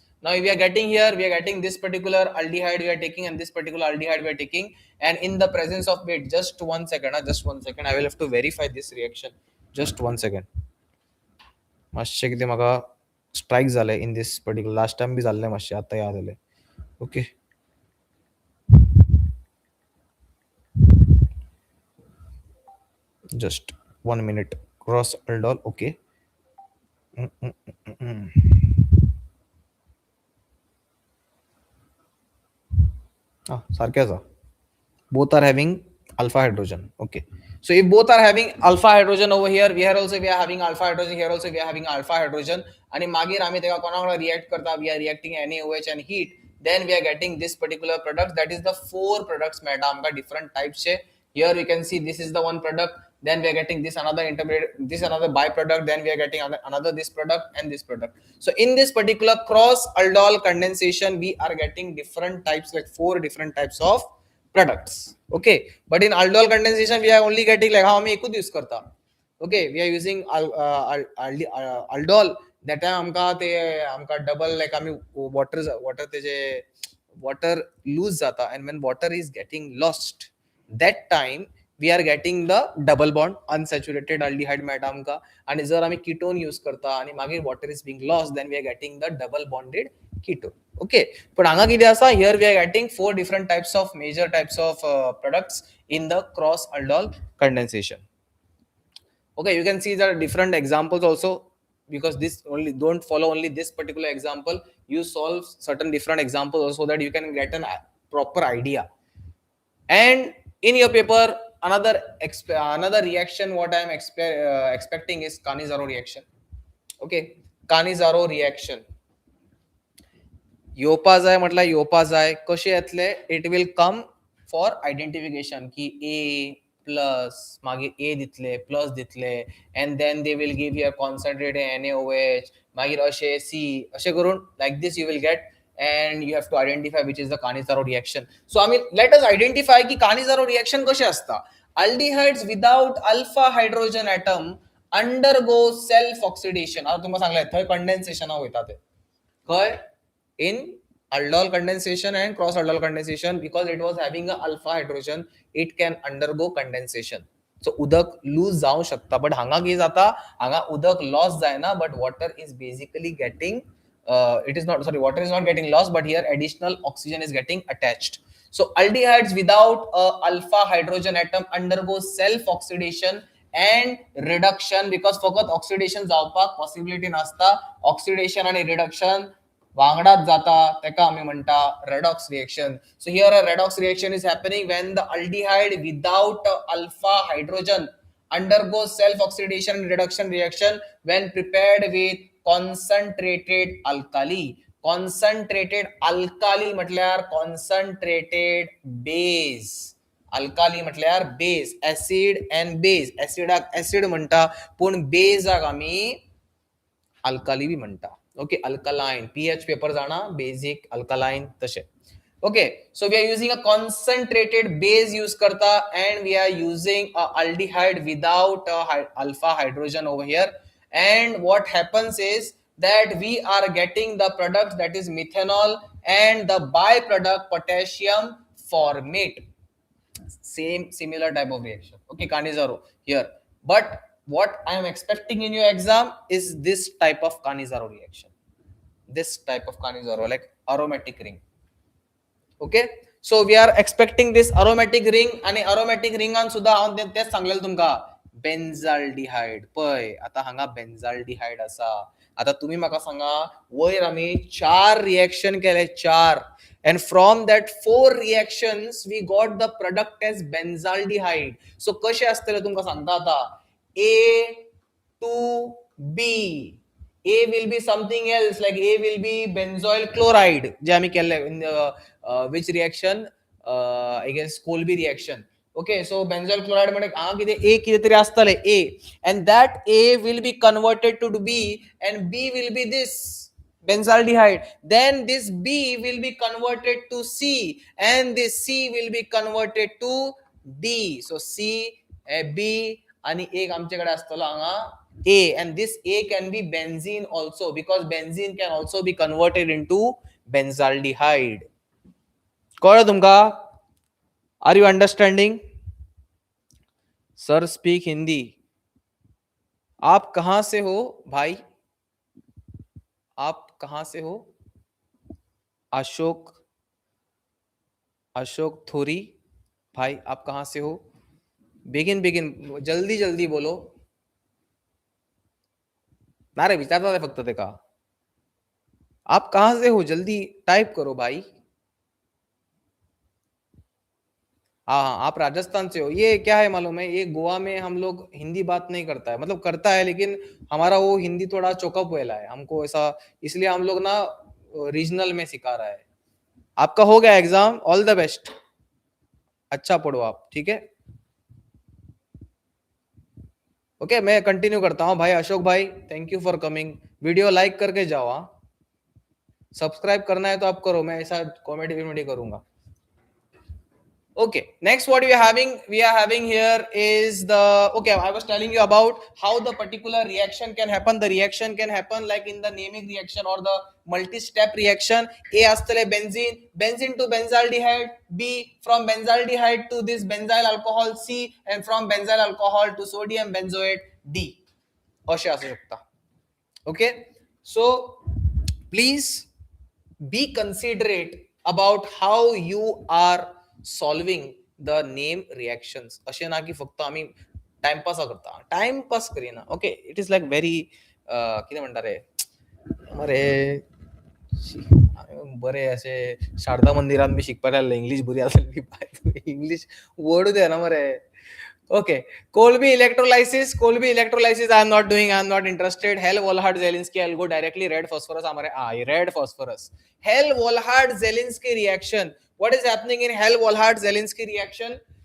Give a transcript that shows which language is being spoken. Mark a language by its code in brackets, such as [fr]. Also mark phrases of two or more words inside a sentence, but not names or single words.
[en] Now, if we are getting here, we are getting this particular aldehyde we are taking and this particular aldehyde we are taking, and in the presence of wait, just 1 second, just 1 second, I will have to verify this reaction. Just 1 second. [kok] मातशें कितें म्हाका स्ट्रायक झाले [en] in this particular last time [kok] बी झाले मातशें आतां याद आले [en] okay just 1 minute cross aldol okay [kok] सारकें आसा [en] both are having alpha hydrogen okay so if both are having alpha hydrogen over here we are having alpha hydrogen here also we are having alpha hydrogen [kok] आणि मागीर आम्ही तेका कोणाक रिएक्ट करता [en] we are reacting NaOH and heat then we are getting this particular product that is the four products मेळटा आमकां different types चे here you can see this is the one product then we are getting this another intermediate this another byproduct then we are getting another this product and this product so in this particular cross aldol condensation we are getting different types like four different types of products okay but in aldol condensation we are only getting like how [kok] आम्ही एकूच यूज करता [en] okay we are using aldol that time आमका double like आम्ही water तेजे water lose जाता and when water is getting lost that time we are getting the double bond unsaturated aldehyde [kok] मेळटा आमका आणि जर आम्ही ketone यूज करता आणि मागीर [en] water is being lost then we are getting the double bonded ketone okay but [kok] हांगा कितें आसा [en] here we are getting four different types of major types of products in the cross aldol condensation okay you can see the different examples also because this only don't follow only this particular example you solve certain different examples also so that you can get a proper idea and in your paper another reaction what I am expecting is Cannizzaro reaction okay Cannizzaro reaction [kok] येवपा जाय म्हटल्यार येवपा जाय कशें येतले [en] it will come for identification [kok] की ए प्लस मागीर ए दितले प्लस दितले [en] and then they will give you concentrated NaOH [kok] मागीर अशें सी अशें करून [en] like this you will get and you have to identify which is the Cannizzaro reaction. So I mean let us identify ki Cannizzaro reaction [kok] कशें असता [en] aldehydes without alpha hydrogen atom undergo self oxidation [kok] आता तुमकां सांगले थंय कंडेन्सेशन वयता ते खंय [en] in aldol condensation and cross aldol condensation because it was having a alpha hydrogen it can undergo condensation so udak lose जाऊ शकता but [kok] हांगा कितें जाता हांगा उदक लॉस जायना [en] but water is basically getting water is not getting lost but here additional oxygen is getting attached so aldehydes without a alpha hydrogen atom undergo self oxidation and reduction because फकत oxidation जावपाक possibility नासता oxidation आणि reduction [kok] वांगडाच जाता तेका आम्ही म्हणटा [en] redox reaction so here a redox reaction is happening when the aldehyde without alpha hydrogen undergoes self oxidation and reduction reaction when prepared with concentrated alkali [kok] म्हटल्यार concentrated base alkali म्हटल्यार base [en] acid and base [kok] acidaक acid म्हणटा पण baseक आम्ही alkali बी म्हणटा okay [en] alkaline pH paper [kok] जाणा basic alkaline तशे okay so [en] we are using a concentrated base use karta and we are using a aldehyde without alpha hydrogen over here and what happens is that we are getting the product that is methanol and the byproduct potassium formate similar type of reaction okay Cannizzaro here but what I am expecting in your exam is this type of Cannizzaro reaction this type of Cannizzaro like aromatic ring okay so we are expecting this aromatic ring [kok] आणि aromatic ringan सुद्धा हांव तेच सांगलेलें तुमका बेन्झाल्डिहाइड पय आता हांगा बेन्झाल्डिहाइड आसा. आता तुम्ही म्हाका सांगा वयर आमी 4 रिएक्शन केले [en] 4 and from that 4 reactions we got the product as benzaldehyde. [kok] So कशें आसतले तुमकां सांगता आता A to B. [en] A will be something else, like A will be benzoyl chloride [kok] जे आम्ही केले [en] in which reaction I guess Kolbe reaction. Okay, so benzoyl chloride [kok] मध्ये किती A कितीतरी असतले [en] A and that A will be converted to B and B will be this benzaldehyde. Then this B will be converted to C and this C will be converted to D. So C, B [kok] आणि एक आमच्याकडे असतलो हांगा [en] A, and this A can be benzene also because benzene can also be converted into benzaldehyde. [kok] कळलं तुमका? [en] Are you understanding? [hi] Sir speak हिंदी. आप कहां से हो भाई? आप कहां से हो? अशोक थोरी भाई आप कहां से हो? बिगिन जल्दी जल्दी बोलो ना रे विचारता है फक्त ते का आप कहां से हो जल्दी टाइप करो भाई. हाँ आप राजस्थान से हो. ये क्या है मालूम है ये गोवा में हम लोग हिंदी बात नहीं करता है मतलब करता है लेकिन हमारा वो हिंदी थोड़ा चौकअप वेला है हमको ऐसा इसलिए हम लोग ना रीजनल में सिखा रहा है. आपका हो गया एग्जाम [en] all the best [hi] अच्छा पढ़ो आप ठीक है. ओके मैं कंटिन्यू करता हूँ भाई अशोक भाई [en] thank you for coming. [hi] वीडियो लाइक करके जाओ. हाँ सब्सक्राइब करना है तो आप करो मैं ऐसा कॉमेडी करूंगा. [en] Okay, next what we are having here is the okay I was telling you about how the particular reaction can happen. The reaction can happen like in the naming reaction or the multi-step reaction. A astale benzene to benzaldehyde, B from benzaldehyde to this benzyl alcohol C and from benzyl alcohol to sodium benzoate D. [kok] अशे असू शकता. [en] Okay, so please be considerate about how you are solving the name reactions. [kok] असे ना की फक्त आम्ही टाइमपास करता टाइमपास करिना. [en] okay it is like very [kok] कितें म्हणटा रे मरे बरे असे शारदा मंदिरात बी शिकपाक लागले इंग्लिश बरी आसली इंग्लिश वर्ड दे ना मरे. [en] Okay, Kolbe electrolysis I am not doing, I am not interested. Hell Volhard Zelinsky I'll go directly. Red phosphorus हमारे red phosphorus. Hell Volhard Zelinsky reaction. What is happening in Hell Volhard Zelinsky reaction?